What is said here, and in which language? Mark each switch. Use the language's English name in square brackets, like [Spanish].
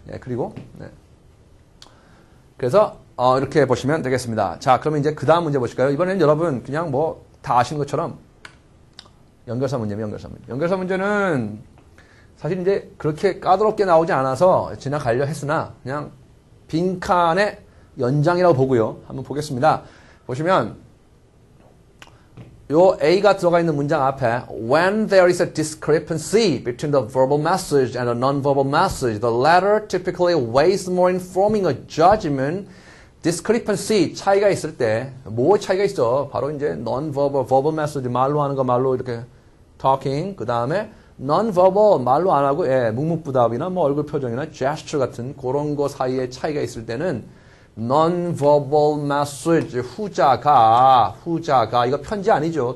[Korean] 그리고 그래서 이렇게 보시면 되겠습니다. 자, 그러면 이제 그 다음 문제 보실까요? 이번에는 여러분 그냥 뭐 다 아시는 것처럼 연결사 문제입니다. 연결사 문제는 사실 이제 그렇게 까다롭게 나오지 않아서 지나가려 했으나 그냥 빈칸의 연장이라고 보고요. 한번 보겠습니다. 보시면 요 A가 들어가 있는 문장 앞에 [English] When there is a discrepancy between the verbal message and the non-verbal message, the latter typically weighs more in forming a judgment. [Korean] discrepancy, 차이가 있을 때 뭐 차이가 있어? 바로 이제 non-verbal, verbal message, 말로 하는 거 말로 이렇게 talking, 그 다음에 non-verbal, 말로 안 하고 묵묵부답이나 뭐 얼굴 표정이나 gesture 같은 그런 거 사이에 차이가 있을 때는 non-verbal message, 후자가 이거 편지 아니죠.